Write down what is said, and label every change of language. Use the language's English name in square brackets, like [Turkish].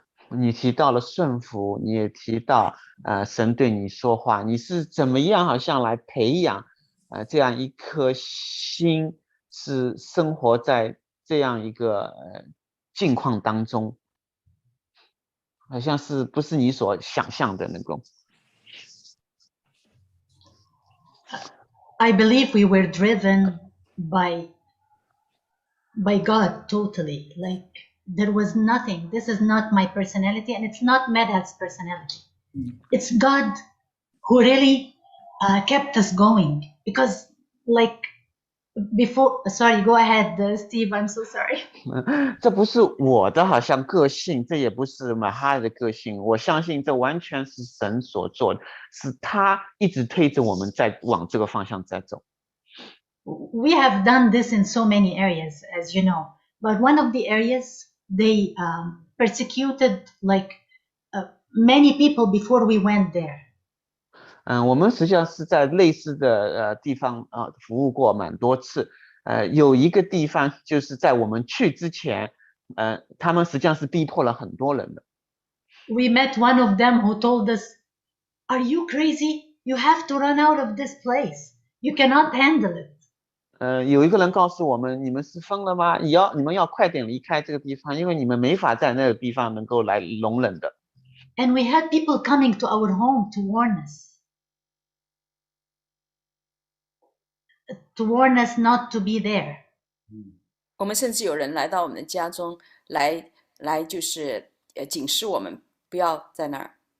[Chinese] 你提到了顺服，你也提到神对你说话，你是怎么样好像来培养这样一颗心，是生活在这样一个境况当中，好像是不是你所想象的那种。 [English] I believe we were driven by God totally. Like there was nothing. This is not my personality, and it's not Medad's personality. It's God who really kept us going. Because, like before, sorry, go ahead, Steve. I'm so sorry. [Chinese] 这不是我的好像个性，这也不是马哈的个性。我相信这完全是神所做的，是他一直推着我们在往这个方向在走。 [English] We have done this in so many areas, as you know. But one of the areas, they persecuted like many people before we went there. [Chinese] 我们实际上是在类似的地方服务过蛮多次。有一个地方就是在我们去之前，他们实际上是逼迫了很多人的。 [English] We met one of them who told us, "Are you crazy? You have to run out of this place. You cannot handle it." [Chinese] 有一个人告诉我们，你们是疯了吗？你们要快点离开这个地方，因为你们没法在那个地方能够来容忍的。 [English] And we had people coming to our home to warn us not to be there. [Chinese] 我们甚至有人来到我们的家中来就是警示我们不要在那儿。